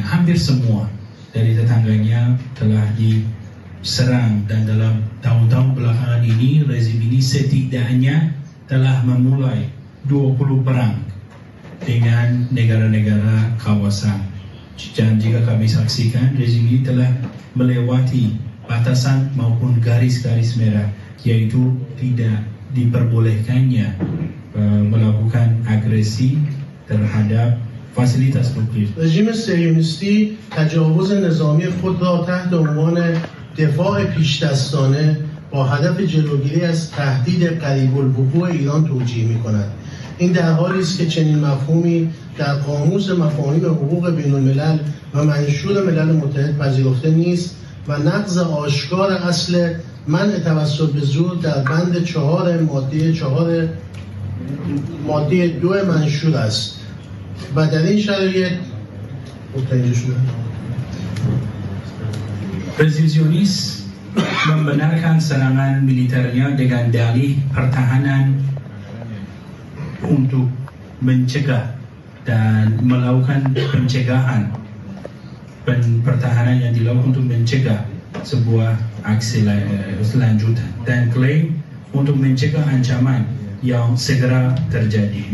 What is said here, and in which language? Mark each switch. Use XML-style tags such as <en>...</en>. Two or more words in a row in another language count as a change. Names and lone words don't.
<id>Hampir semua dari tetangganya telah diserang dan dalam tahun-tahun belakangan ini rezim ini setidaknya telah memulai 20 perang dengan negara-negara kawasan. Dan jika kami saksikan, rezim ini telah melewati batasan maupun garis-garis merah yaitu tidak diperbolehkannya melakukan agresi terhadap fasilitas nuklir.</id> <fa>رژیم صهیونیستی تجاوز نظامی خود را تحت عنوان دفاع پیشدستانه با هدف جلوگیری از تهدید قریب الوقوع ایران توجیه می‌کند. این در حالی است که چنین مفهومی در قاموس مفاهیم حقوق بین‌الملل و منشور ملل متحد پذیرفته نیست و نقض آشکار اصل منع توسل به زور در بند 4 ماده 2 منشور است و در این شرایط</fa> <id>Rezim Zionis membenarkan serangan militernya dengan dalih pertahanan untuk mencegah dan melakukan pencegahan pertahanan yang dilakukan untuk mencegah sebuah aksi selanjutan dan klaim untuk mencegah ancaman yang segera terjadi.</id>